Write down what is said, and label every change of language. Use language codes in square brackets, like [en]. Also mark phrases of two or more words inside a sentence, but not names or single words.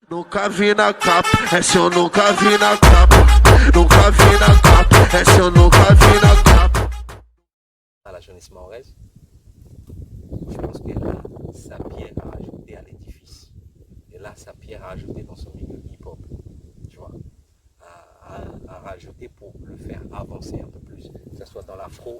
[pt] Nunca vi na capa, essa eu nunca vi na capa. Nunca vi na capa, essa eu nunca vi na capa. [fr] À la jeunesse mahoraise, je pense qu'elle a sa pierre à ajouter à l'édifice. Elle a sa pierre à ajouter dans son milieu hip-hop, tu vois, à rajouter pour le faire avancer un peu plus, que ce soit dans l'afro.